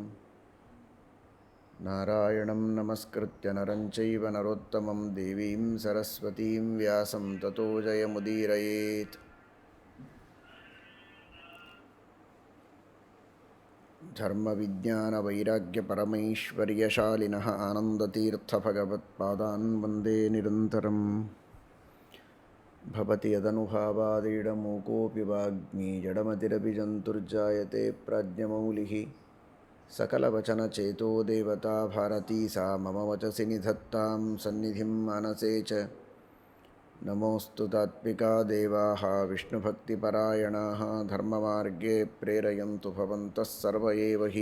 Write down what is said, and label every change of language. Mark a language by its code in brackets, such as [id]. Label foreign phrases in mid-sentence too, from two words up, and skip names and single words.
[sa] ನಾರಾಯಣಂ ನಮಸ್ಕೃತ್ಯ ನರಂ ಚೈವ ನರೋತ್ತಮಂ ದೇವೀಂ ಸರಸ್ವತೀಂ ವ್ಯಾಸಂ ತತೋ ಜಯಮುದೀರಯೇತ್. ಧರ್ಮವಿಜ್ಞಾನವೈರಾಗ್ಯಪರಮೈಶ್ವರ್ಯಶಾಲಿನಃ ಆನಂದತೀರ್ಥಭಗವತ್ಪಾದಾನ್ ವಂದೇ ನಿರಂತರಂ. ಭವತಿ ಯದನುಭಾವಾದೀಡಮೂಕೋऽಪಿ ವಾಗ್ಮಿ ಜಡಮತಿರಪಿ ಜಂತುರ್ಜಾಯತೆ ಪ್ರಾಜ್ಞಮೌಲಿಃ. ಸಕಲವಚನಚೇತೋ ದೇವತಾ ಭಾರತೀ ಸಾ ಮಮ ವಚಸಿ ನಿಧತ್ತಾಂ ಸನ್ನಿಧಿಂ ಮಾನಸೇ ಚ. ನಮೋऽस्तु ತಾತ್ವಿಕಾ ದೇವಾಃ ವಿಷ್ಣುಭಕ್ತಿಪರಾಯಣಾಃ ಧರ್ಮಮಾರ್ಗೇ ಪ್ರೇರಯन्तु ಭವಂತಃ ಸರ್ವ ಏವ ಹಿ.